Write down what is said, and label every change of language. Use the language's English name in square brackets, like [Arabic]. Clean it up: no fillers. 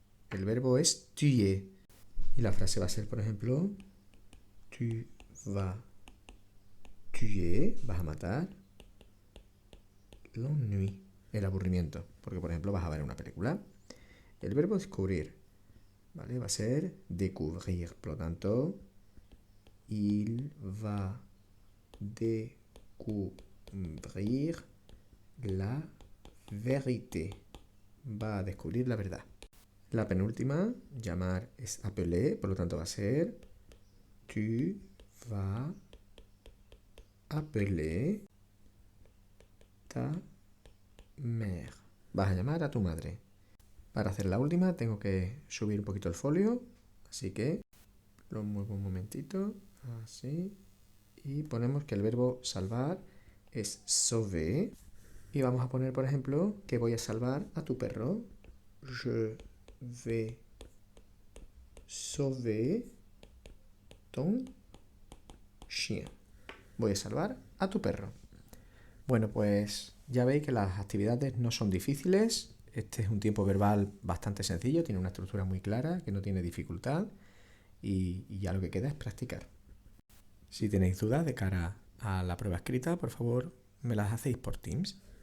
[Spanish] El verbo es tuer. Y la frase va a ser, por ejemplo, [French] tu vas tuer, [Spanish] vas a matar [French] l'ennui, [Spanish] el aburrimiento. Porque, por ejemplo, vas a ver una película. El verbo descubrir, ¿vale? Va a ser découvrir. Por lo tanto, [French] il va découvrir la vérité. [Spanish] Va a descubrir la verdad. La penúltima, llamar, es appeler, por lo tanto va a ser [French] tu vas appeler ta mère. [Spanish] Vas a llamar a tu madre. Para hacer la última tengo que subir un poquito el folio, así que lo muevo un momentito, así, y ponemos que el verbo salvar es sauver, y vamos a poner, por ejemplo, que voy a salvar a tu perro. [French] Je vais sauver ton chien. [Spanish] Voy a salvar a tu perro. Bueno, pues ya veis que las actividades no son difíciles. Este es un tiempo verbal bastante sencillo, tiene una estructura muy clara, que no tiene dificultad y ya lo que queda es practicar. Si tenéis dudas de cara a la prueba escrita, por favor me las hacéis por Teams.